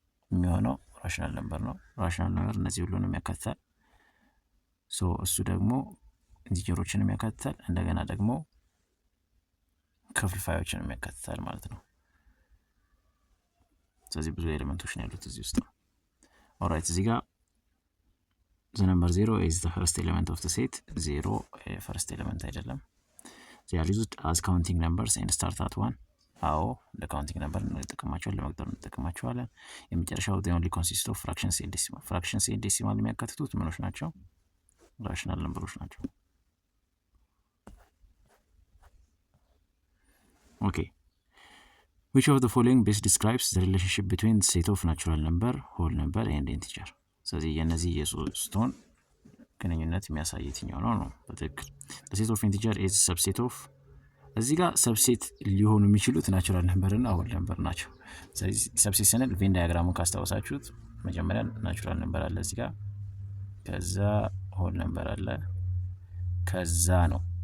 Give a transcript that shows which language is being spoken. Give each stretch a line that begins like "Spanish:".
Amharic: የሚሆነው ራሽናል ነምበር ነው። ራሽናል ነምበር እነዚህ ሁሉንም ያካትታል። እሱ ደግሞ ኢንቲጀሮችንም ያካትታል፣ እንደገና ደግሞ ክፍልፋዮችንም ያካትታል ማለት ነው። ስለዚህ ብዙ ኤሌመንቶች ነው ያሉት እዚህ ውስጥ። ኦልራይት እዚህ ጋር
English: the number 0 is the first element of the set. 0 first element አይደለም። they are used as counting numbers and start at 1.
Amharic: አዎ ለካውንቲንግ ነምበር እንጠቀማቸዋለን፣ ለመቁጠር እንጠቀማቸዋለን። የመጨረሻው
English: they only consist of fractions and decimal. fractions and decimal
Amharic: የሚያካትቱት ምኖች ናቸው? ራሽናል ነምበሮች ናቸው። ኦኬ
English: which of the following best describes the relationship between the set of natural number, whole number and integer?
Amharic: ስለዚህ የነዚህ የሶስቱን ግንኙነት የሚያሳይ የትኛው ነው? በትክክል
English: the set of integer is subset of
Amharic: እዚህ ጋር ሰብሴት ሊሆኑ የሚችሉት ናቹራል ነምበር እና ሆል ነምበር ናቸው። ስለዚህ ሰብሴት ስንል ቬን ዳያግራሙን ካስታወሳችሁት መጀመሪያ ናቹራል ነምበር አለ እዚህ ጋር፣ ከዛ ሆል ነምበር አለ፣ ከዛ ነው